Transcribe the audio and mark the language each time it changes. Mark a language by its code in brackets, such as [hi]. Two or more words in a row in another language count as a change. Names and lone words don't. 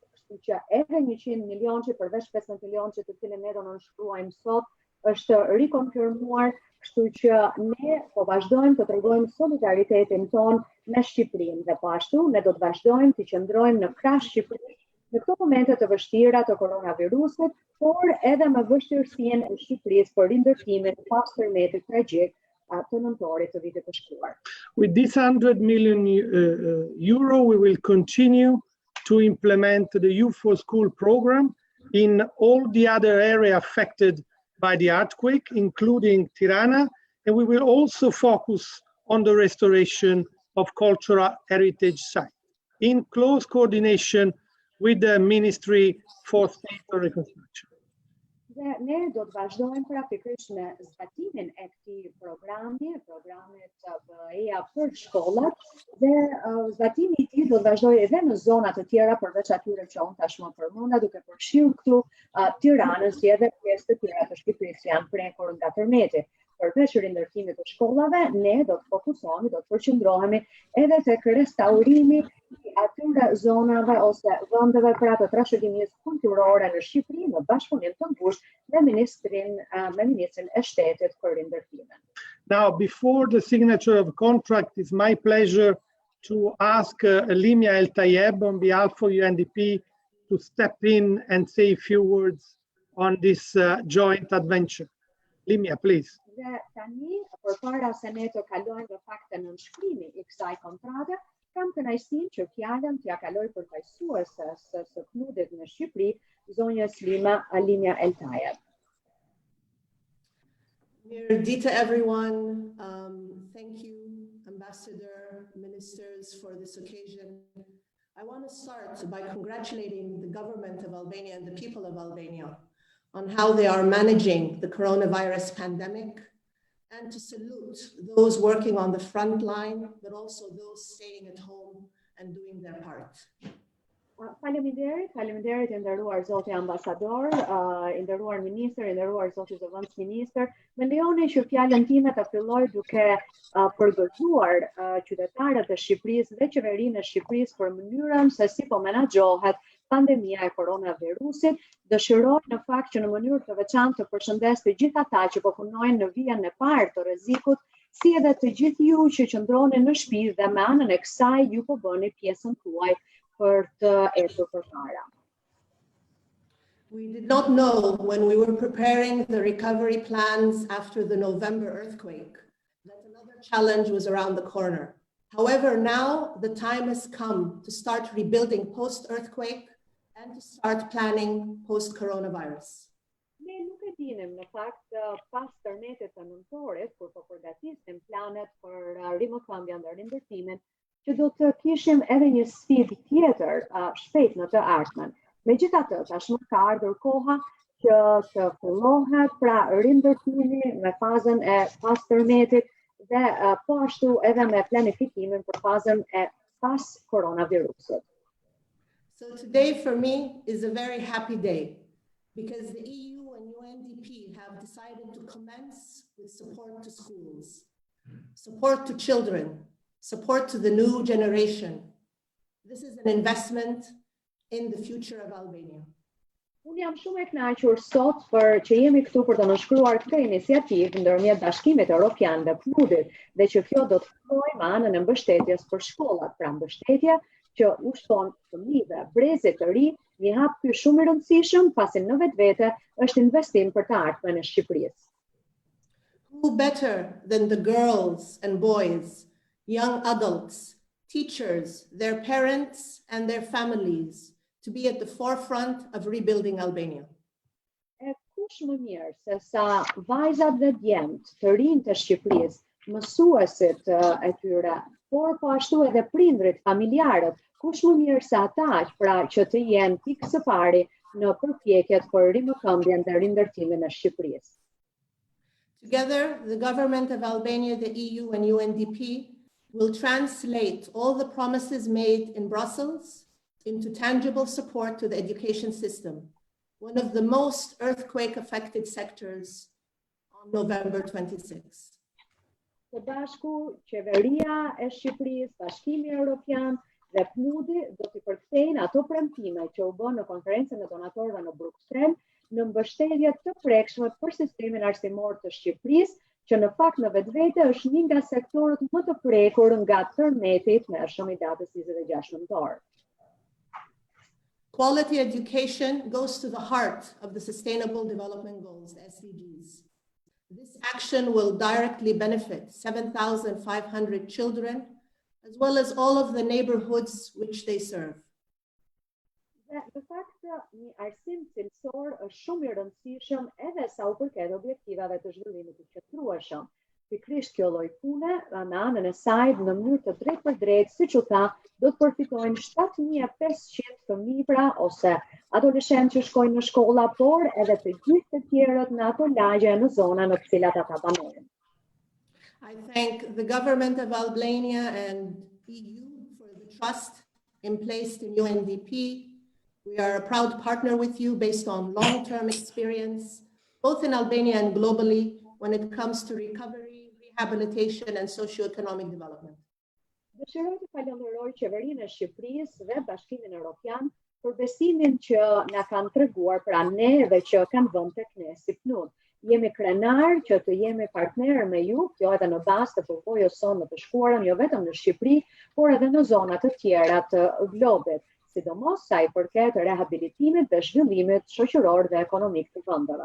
[sq] Kështu që edhe 100 milion që përveç 15 milion që të cilën ne do nënshkruajmë sot është rikonfirmuar, kështu që ne po vazhdojmë të tregojmë solidaritetin ton me Shqipërinë dhe po ashtu ne do të vazhdojmë të qëndrojmë në krah Shqipërisë në këto momente të vështira të koronavirusit, por edhe me vështirësinë e Shqipërisë për rindërtimin pas tërmetit tragjik të nëntorit të vitit të shkuar. [en] With this 100 million euro, we will continue to implement the Youth for School program in all the other areas affected by the earthquake, including Tirana, and we will also focus on the restoration of cultural heritage sites in close coordination with the Ministry for State Reconstruction. [sq] Dhe ne do të vazhdojmë pra pikërisht me zbatimin e këtij programit BE-ja për shkollat, dhe zbatimi i tij do të vazhdojë edhe në zona të tjera përveç atyre që unë tashmë përmenda, duke përfshirë këtu Tiranën si edhe pjesë të tjera të Shqipërisë që janë prekur nga tërmeti. përveç rindërtimit të shkollave, ne do të fokusohemi, do të përqendrohemi edhe tek restaurimi i atyre zonave ose vendeve pra të trashëgimisë kulturore në Shqipëri në bashkëpunim të ngushtë me ministrin e shtetit për rindërtimin. [en] Now, before the signature of a contract, it's my pleasure to ask Limya Eltayeb on behalf of UNDP to step in and say a few words on this joint adventure. Limya, please. [sq] Dhe tani, përpara se ne të kalojmë në fakt në nënshkrimi i kësaj kontrate, kam kënaqësinë që fjalën t'ia kaloj përfaqësuesës së Këtë në Shqipëri, zonjës Limya Eltayeb. [en] Dear Dita, everyone. Thank you, Ambassador, ministers, for this occasion. I want to start by congratulating the government of Albania and the people of Albania on how they are managing the coronavirus pandemic, and to salute those working on the front line, but also those staying at home and doing their part. [sq] Faleminderit i nderuar zoti ambasador, i nderuar ministër, i nderuar zoti zëvendësministër. Më lejoni që fjalën time të filloj duke përgëzuar qytetarët e Shqipërisë dhe qeverinë e Shqipërisë për mënyrën se si po menaxhohet pandemia e koronavirusit. Dëshiroj në fakt që në mënyrë të veçantë të përshëndes të gjithë ata që po punojnë në vijën e parë të rrezikut, si edhe të gjithë ju që qëndroni në shtëpi dhe me anën e kësaj ju po bëni pjesën tuaj për të ecur përpara. [en] We did not know when we were preparing the recovery plans after the November earthquake that another challenge was around the corner. However, now the time has come to start rebuilding post-earthquake and to start planning post-coronavirus. [sq] Ne nuk e dinim në fakt pas tërmetit të nëntorit, kur po përgatisim planet për rimëkëmbjen dhe rindërtimin, që do të kishim edhe një sfidë tjetër shpejt në të ardhmen. Megjithatë, tashmë ka ardhur koha që të fillohet pra rindërtimi me fazën e pas tërmetit dhe po ashtu edhe me planifikimin për fazën e pas koronavirusit. [en] So today for me is a very happy day because the EU and UNDP have decided to commence with support to schools, support to children, support to the new generation. This is an investment in the future of Albania. [sq] Unë jam shumë e kënaqur sot për që jemi këtu për të nënshkruar këtë iniciativë ndërmjet Bashkimit Europian dhe Këtë-it dhe që kjo do të fillojë me anën e mbështetjes për shkollat, pra mbështetje që ushton fëmijëve brezit të ri, një hap ky shumë i rëndësishëm pasi në vetvete është investim për të ardhmen e Shqipërisë. [en] Who better than the girls and boys, young adults, teachers, their parents, and their families to be at the forefront of rebuilding Albania? [sq] E kush më mirë se sa vajzat dhe djemt të rinj të Shqipërisë, mësuesit e tyre, por po ashtu edhe prindrit, familjarët, kush më mirë se ata pra që të jenë pikë së pari në përpjekjet për rimëkëmbjen dhe rindërtimin e Shqipërisë. [en] Together, the government of Albania, the EU, and UNDP will translate all the promises made in Brussels into tangible support to the education system, one of the most earthquake-affected sectors on November 26. [sq] Së bashku, qeveria e Shqipërisë, Bashkimi Europian dhe Këtë do t'i përkthejnë ato premtime që u bën në konferencën e donatorëve në Bruksel në mbështetje të prekshme për sistemin arsimor të Shqipërisë, që në fakt në vetvete është një nga sektorët më të prekur nga tërmeti i tmerrshëm i datës 26 nëntor. [en] Quality education goes to the heart of the Sustainable Development Goals, the SDGs. This action will directly benefit 7,500 children, as well as all of the neighborhoods which they serve. [sq] Dhe në fakt një arsim cilësor është shumë i rëndësishëm edhe sa u përket objektivave të zhvillimit të qëndrueshëm. Pikërisht kjo lloj pune në anën e saj në mënyrë të drejtë për drejtë, siç u tha, do të përfitojnë 7.500 fëmijë pra ose adoleshentë që shkojnë në shkolla, por edhe të gjithë të tjerët në ato lagje në zona në të cilat ata banojnë. [en] I thank the government of Albania and EU for the trust placed in UNDP. We are a proud partner with you based on long-term experience, both in Albania and globally, when it comes to recovery, rehabilitation, and socio-economic development. [sq] Dëshiroj të falenderoj qeverinë e Shqipërisë dhe Bashkimin Europian për besimin që na kanë treguar pra ne dhe që kanë vënë tek ne si PNUD. Jemi krenar që të jemi partner me ju, kjo edhe në bazë të përvojës sonë të shkuarën, jo vetëm në Shqipëri, por edhe në zona të tjera të globit, sidomos sa i përket rehabilitimit dhe zhvillimit shoqëror dhe ekonomik të vendeve.